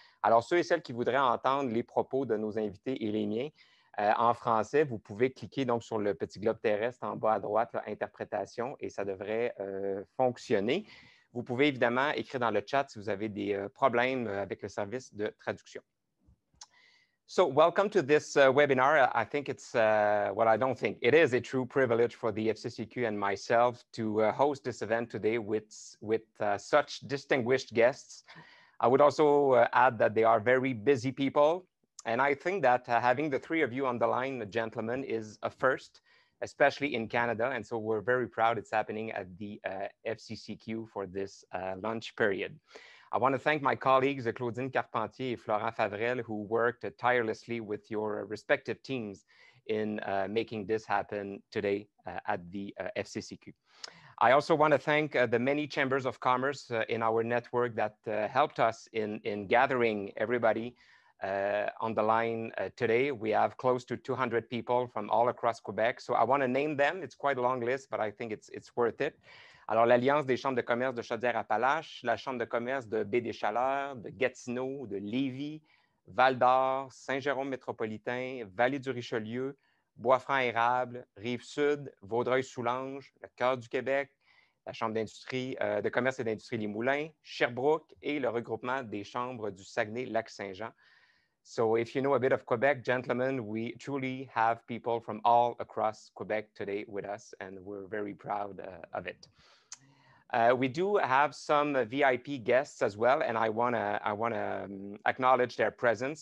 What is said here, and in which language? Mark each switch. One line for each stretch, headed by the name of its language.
French: Alors, ceux et celles qui voudraient entendre les propos de nos invités et les miens en français, vous pouvez cliquer donc sur le petit globe terrestre en bas à droite, là, interprétation, et ça devrait fonctionner. Vous pouvez évidemment écrire dans le chat si vous avez des problèmes avec le service de traduction.
English: So welcome to this webinar. I think it's, well, I don't think, it is a true privilege for the FCCQ and myself to host this event today with such distinguished guests. I would also add that they are very busy people. And I think that having the three of you on the line, gentlemen, is a first, especially in Canada. And so we're very proud it's happening at the FCCQ for this lunch period. I want to thank my colleagues, Claudine Carpentier and Florent Favrel, who worked tirelessly with your respective teams in making this happen today at the FCCQ. I also want to thank the many chambers of commerce in our network that helped us in gathering everybody on the line today. We have close to 200 people from all across Quebec. So I want to name them. It's quite a long list, but I think it's worth it.
French: Alors, l'Alliance des chambres de commerce de Chaudière-Appalaches, la Chambre de commerce de Baie-des-Chaleurs, de Gatineau, de Lévis, Val-d'Or, Saint-Jérôme métropolitain, Vallée-du-Richelieu, Bois-Franc-Érable, Rive-Sud, Vaudreuil-Soulanges, le Cœur du Québec, la Chambre d'industrie, de commerce et d'industrie Limoulins, Sherbrooke et le regroupement des chambres du Saguenay-Lac-Saint-Jean.
English: So if you know a bit of Quebec, gentlemen, we truly have people from all across Quebec today with us, and we're very proud of it. We do have some VIP guests as well, and I want to acknowledge their presence.